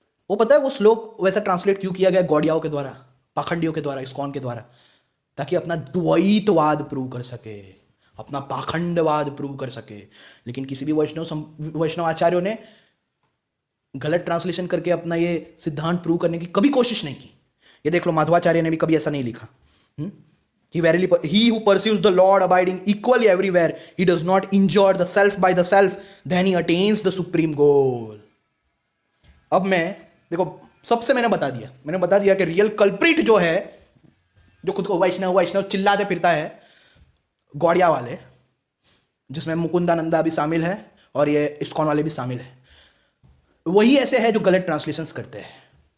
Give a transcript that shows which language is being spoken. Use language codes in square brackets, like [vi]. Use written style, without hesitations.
[hi] वो पता है वो श्लोक वैसा ट्रांसलेट क्यों किया गया? गौड़ियाओं के द्वारा, पाखंडियों के द्वारा, इस्कॉन के द्वारा, ताकि अपना द्वैतवाद प्रूव कर सके, अपना पाखंडवाद प्रूव कर सके। लेकिन किसी भी वैष्णव आचार्यों ने गलत ट्रांसलेशन करके अपना ये सिद्धांत प्रूव करने की कभी कोशिश नहीं की। ये देख लो, माधवाचार्य ने भी कभी ऐसा नहीं लिखा। [en] He who pursues the Lord abiding equally everywhere, he does not injure the self by the self, then he attains the supreme goal. [hi] अब मैं देखो, सबसे मैंने बता दिया कि रियल कल्प्रिट जो है, जो खुद को वैष्णव चिल्लाते फिरता है, गौड़िया वाले, जिसमें मुकुंदानंदा भी शामिल है और ये इस्कॉन वाले भी शामिल है, वही ऐसे है जो गलत ट्रांसलेशंस करते हैं।